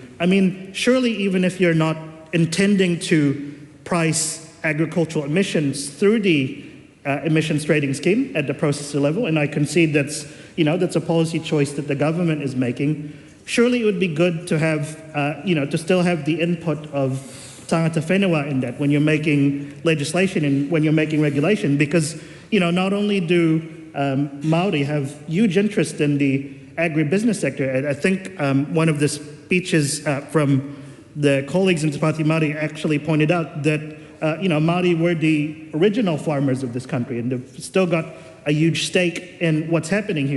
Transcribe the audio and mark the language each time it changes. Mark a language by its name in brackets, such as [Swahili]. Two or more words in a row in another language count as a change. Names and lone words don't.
[English] I mean, surely even if you're not intending to price agricultural emissions through the emissions trading scheme at the processor level, and I concede that's a policy choice that the government is making, surely it would be good to have, to still have the input of [Māori] tangata whenua [English] in that when you're making legislation and when you're making regulation, because, not only do Māori have huge interest in the agribusiness sector. I think one of the speeches from the colleagues in Te Pāti Māori actually pointed out that, Māori were the original farmers of this country, and they've still got a huge stake in what's happening here.